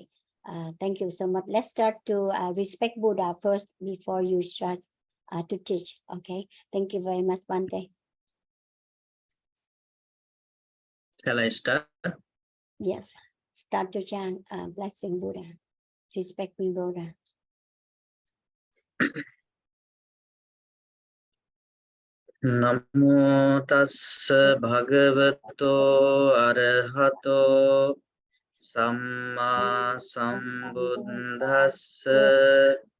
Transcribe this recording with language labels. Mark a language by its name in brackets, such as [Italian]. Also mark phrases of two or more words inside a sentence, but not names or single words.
[English] Thank you so much. Let's start to respect Buddha first before you start to teach. Okay, thank you very much, Bhante. Shall I start? Yes, start to chant blessing Buddha, respecting Buddha. [Pali] Namo tassa bhagavato arahato samma sambuddhassa.